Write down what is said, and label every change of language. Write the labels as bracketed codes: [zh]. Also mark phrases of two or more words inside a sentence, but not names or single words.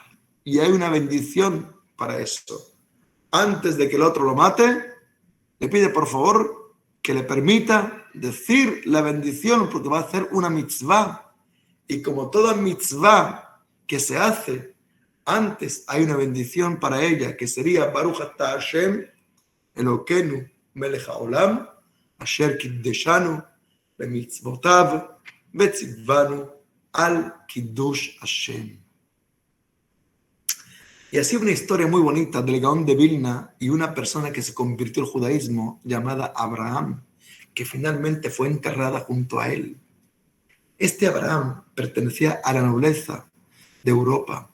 [es] Y hay una bendición para eso. Antes de que el otro lo mate, le pide por favor que le permita decir la bendición, porque va a hacer una mitzvah. Y como toda mitzvah que se hace, antes hay una bendición para ella, que sería [he] ברוך אתה השם אלוקינו מלך העולם אשר קדשנו במצוותיו וצונו על קידוש השם. [es] Y así una historia muy bonita del Gaón de Vilna y una persona que se convirtió al judaísmo llamada Abraham, que finalmente fue enterrada junto a él. Este Abraham pertenecía a la nobleza de Europa.